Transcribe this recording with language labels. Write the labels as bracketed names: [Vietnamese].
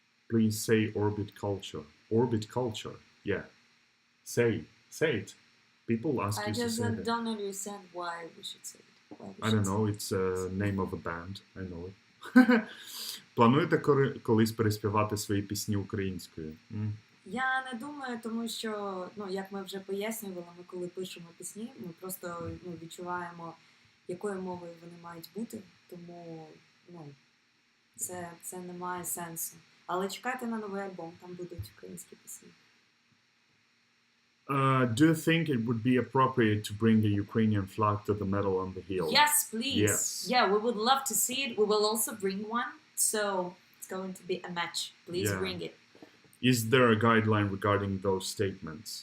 [English] Please say orbit culture. Orbit culture. Yeah. Say it. People ask you to say it. I just don't understand why we should say it. I don't know, it's a name of a band. I know it. [Ukrainian] Плануєте колись переспівати свої пісні українською? Я не думаю, тому що, як ми вже пояснювали, ми коли пишемо пісні, ми просто відчуваємо, якою мовою вони мають бути, тому це не має сенсу. Але чекайте на новий альбом, там будуть українські пісні. [English] Do you think it would be appropriate to bring a Ukrainian flag to the medal on the hill? Yes, please. Yes. Yeah, we would love to see it. We will also bring one. So it's going to be a match. Please bring it. Is there a guideline regarding those statements?